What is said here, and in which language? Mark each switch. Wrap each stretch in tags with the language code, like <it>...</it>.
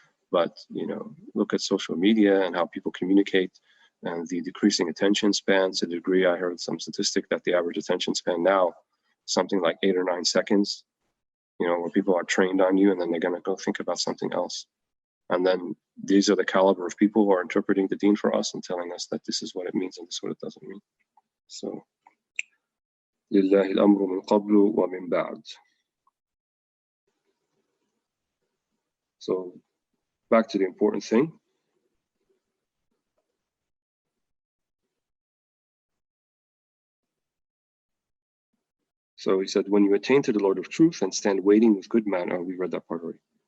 <en>But, look at social media and how people communicate, and the decreasing attention spans, to the degree I heard some statistic that the average attention span now, something like 8 or 9 seconds, where people are trained on you and then they're going to go think about something else. And then these are the caliber of people who are interpreting the deen for us and telling us that this is what it means and this is what it doesn't mean.</en> <ar>So, لله الأمر من قبل ومن بعد.</ar> <en>So, back to the important thing. So he said, when you attain to the Lord of Truth and stand waiting with good manner, we read that part already.</en>